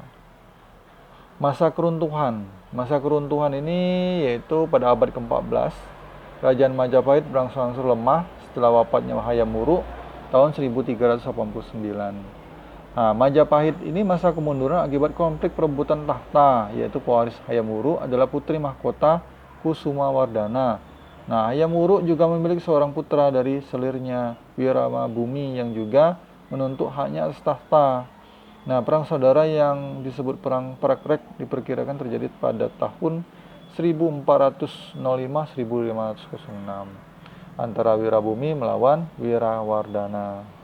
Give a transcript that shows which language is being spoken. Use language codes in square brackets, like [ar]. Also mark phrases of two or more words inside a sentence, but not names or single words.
[id] Masa keruntuhan ini yaitu pada abad ke-14, Kerajaan Majapahit berangsur-angsur lemah setelah wafatnya Hayam Wuruk tahun 1389. Nah, Majapahit ini masa kemunduran akibat konflik perebutan tahta, yaitu pewaris Hayam Wuruk adalah putri mahkota Kusumawardhana. Nah, Hayam Wuruk juga memiliki seorang putra dari selirnya, Wiramabumi, yang juga menuntut haknya atas tahta. Nah, perang saudara yang disebut Perang Prakrek diperkirakan terjadi pada tahun 1405-1506 antara Wirabumi melawan Wirawardhana.